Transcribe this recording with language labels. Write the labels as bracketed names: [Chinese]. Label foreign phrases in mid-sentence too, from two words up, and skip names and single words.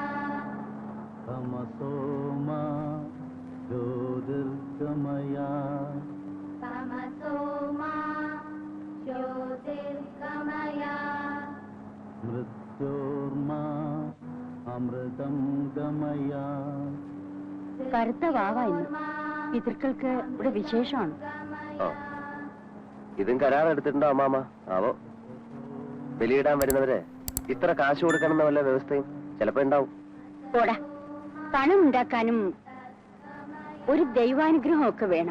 [Sanskrit] तमसो मा ज्योतिर्गमय तमसो मा ज्योतिर्गमय मृत्योर्मा अमृतं गमय. [Malayalam] കറുത്ത വാവ പിതൃക്കൾക്ക് ഇവിടെ വിശേഷമാണ്. ഇതും കരാറെടുത്തിട്ടുണ്ടോ അമ്മാമ? ആവോ. ബലിയിടാൻ വരുന്നവരെ ഇത്ര കാശ് കൊടുക്കണമെന്ന വല്ല വ്യവസ്ഥയും ചിലപ്പോ ഉണ്ടാവും. പോടാ, പണം ഉണ്ടാക്കാനും ഒരു ദൈവാനുഗ്രഹം ഒക്കെ വേണം.